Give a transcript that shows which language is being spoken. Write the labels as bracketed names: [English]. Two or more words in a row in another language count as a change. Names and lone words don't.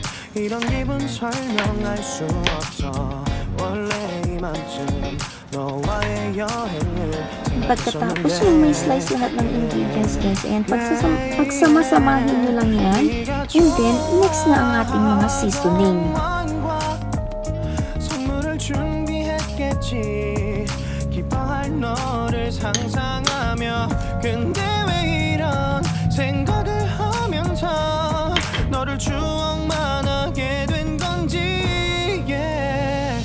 [Korean] 이런 기분 설명할 수 없어. 원래 이맘쯤 너와의 여행을 [Filipino] Pagkatapos yung may slice lahat ng ingredients guys, and pagsama-samahin nyo lang yan, [English] and then next [Filipino] na ang ating mga seasoning. [Korean] 선물을 준비했겠지. 기뻐할 너를 상상하며 근데 왜 이런 생각을 하면서 너를 추억만 하게 된 건지 yeah.